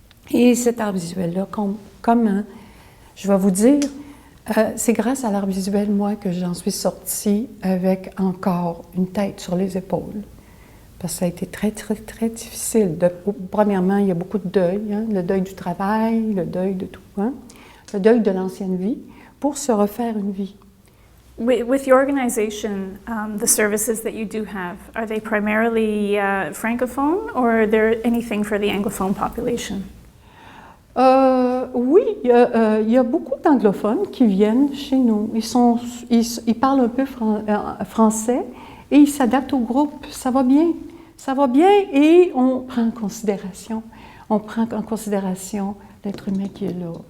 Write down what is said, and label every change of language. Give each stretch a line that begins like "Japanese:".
French: Et cet art visuel-là, comment je vais vous dire, c'est grâce à l'art visuel, moi, que j'en suis sortie avec encore une tête sur les épaules. Parce que ça a été très, très, très difficile. Premièrement, il y a beaucoup de deuil, le deuil du travail, le deuil de tout, le deuil de l'ancienne vie, pour se refaire une vie.
English: With your organization, the services that you do have, are they primarily francophone or are there anything for the anglophone population?
French: Oui, il y a beaucoup d'anglophones qui viennent chez nous. Ils parlent un peu français et ils s'adaptent au groupe. Ça va bien. Ça va bien et on prend en considération. On prend en considération l'être humain qui est là.